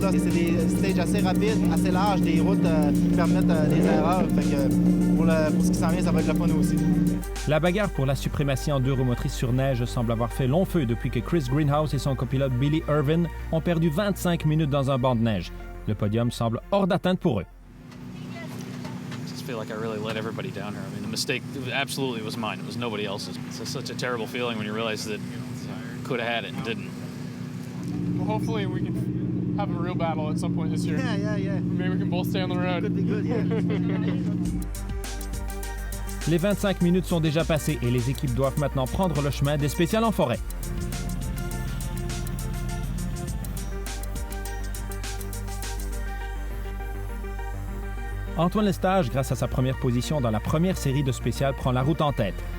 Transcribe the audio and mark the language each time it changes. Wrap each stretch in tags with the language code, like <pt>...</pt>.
<fr>C'est des stages assez rapides, assez larges, des routes qui permettent des erreurs. Fait que pour ce qui s'en vient, ça va être le fun aussi. La bagarre pour la suprématie en 2 roues motrices sur neige semble avoir fait long feu depuis que Chris Greenhouse et son copilote Billy Irvin ont perdu 25 minutes dans un banc de neige. Le podium semble hors d'atteinte pour eux.</fr> <en>feel like I really let everybody down here. I mean, the mistake absolutely was mine. It was nobody else's. It's such a terrible feeling when you realize that could have had it and didn't. Well, hopefully we can have a real battle at some point this year. Yeah. Maybe we can both stay on the road. Could be good, yeah.</en> <fr>Les 25 minutes sont déjà passées et les équipes doivent maintenant prendre le chemin des spéciales en forêt. Antoine Lestage, grâce à sa première position dans la première série de spéciales, prend la route en tête.</fr>